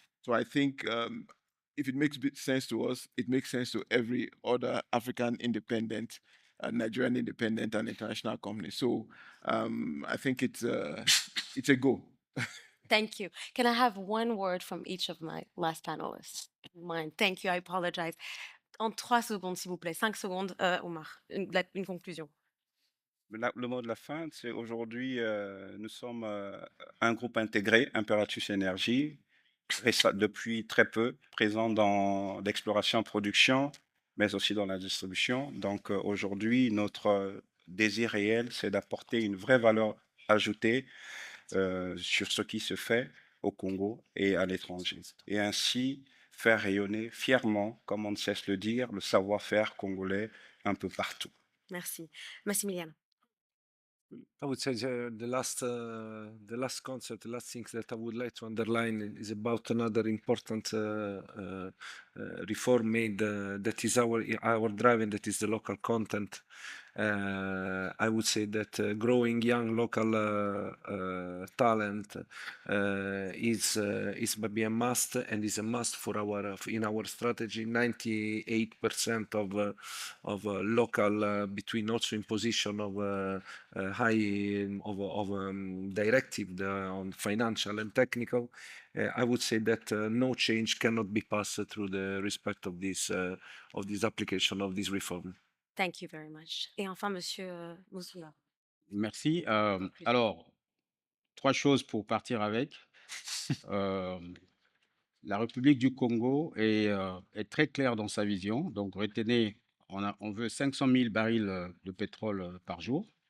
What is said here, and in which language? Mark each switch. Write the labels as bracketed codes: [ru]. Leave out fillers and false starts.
[en] So I think if it makes sense to us, it makes sense to every other African independent, Nigerian independent, and international company. So I think it's a go. Thank you. Can I have one word from each of my last panelists? Mine. Thank you. I apologize. [fr] En 3 secondes, s'il vous plaît. 5 secondes, Oumar. Une conclusion. Le mot de la fin, c'est aujourd'hui, nous sommes un groupe intégré, Imperatus Énergie, depuis très peu, présent dans l'exploration-production, mais aussi dans la distribution. Donc aujourd'hui, notre désir réel, c'est d'apporter une vraie valeur ajoutée sur ce qui se fait au Congo et à l'étranger. Et ainsi faire rayonner fièrement, comme on ne cesse de le dire, le savoir-faire congolais un peu partout. Merci. Massimiliano. [en] I would say the last concept, the last thing that I would like to underline is about another important reform made that is our drive, and that is the local content. I would say that growing young local talent is maybe a must, and is a must for in our strategy. 98% of local between also in position of high directive on financial and technical. I would say that no change cannot be passed through the respect of this application of this reform. Thank you very much. [fr] Et enfin, Monsieur Moussounda. Merci. Alors, 3 choses pour partir avec. La République du Congo est très claire dans sa vision. Donc, retenez, on veut 500 000 barils de pétrole par jour.